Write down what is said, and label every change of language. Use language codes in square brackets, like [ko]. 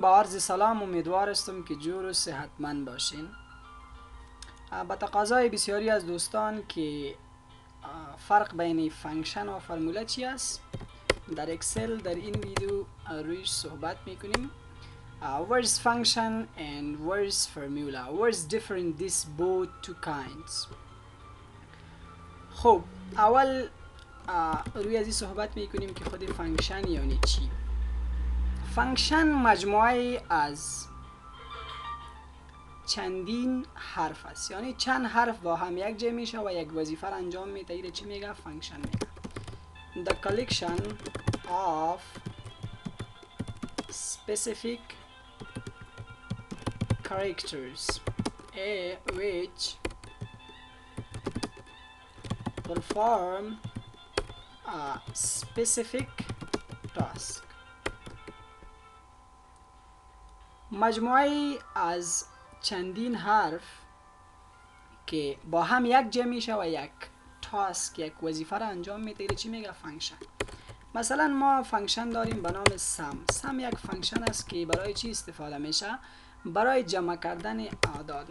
[fa] با عرض سلام، امیدوار هستم که جور و صحتمند باشین. با تقاضای بسیاری از دوستان که فرق بین فنکشن و فرموله چی است، در اکسل در این ویدیو رویش صحبت میکنیم. [en] What is function and what is formula? What is different these both two kinds? [fa] خب اول روی از این صحبت میکنیم که خود فنکشن یعنی چی. فنکشن مجموعه از چندین حرف است، یعنی چند حرف با هم یک جمع میشه و یک وظیفه را انجام میده. اینو چی میگه؟ فنکشن میگه. [en] The collection of specific characters which perform a specific task. [fa] مجموعه از چندین حرف که با هم یک جمع میشه و یک تاسک، یک وظیفه را انجام میده، چی میگه؟ فنکشن. مثلا ما فنکشن داریم به نام سم. سم یک فنکشن است که برای چی استفاده میشه؟ برای جمع کردن اعداد.